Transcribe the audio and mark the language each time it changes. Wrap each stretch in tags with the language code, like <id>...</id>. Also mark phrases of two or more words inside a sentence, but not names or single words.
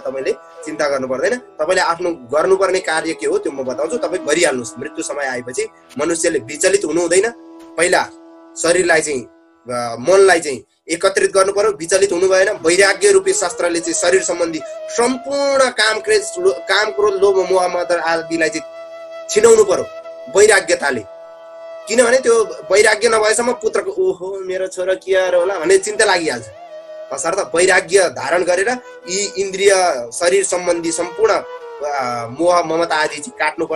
<ne>तपाईँले चिन्ता गर्नु पर्दैन। तपाईँले आफ्नो गर्नुपर्ने कार्य के हो त्यो म बताउँछु, तपाईँ गरिहाल्नुहोस्। मृत्यु समय आएपछि मनुष्यले विचलित हुनु हुँदैन। पहिला शरीरलाई चाहिँ मनलाई चाहिँ एकत्रित गर्नु पर्यो, विचलित हुनु भएन। वैराग्य रूपी शास्त्रले चाहिँ शरीर सम्बन्धी सम्पूर्ण काम क्रोध लोभ मोह मद आदिलाई चाहिँ छिनाउनु पर्यो वैराग्यताले। किनभने त्यो वैराग्य नभएसम्म पुत्रको ओहो मेरो छोरा के होला भन्ने चिन्ता लागिहाल्छ। तसर्थ वैराग्य धारण गरेर यी इन्द्रिय शरीर सम्बन्धी सम्पूर्ण मोह ममता आदि चाहिँ काट्नुपर्छ।</ne>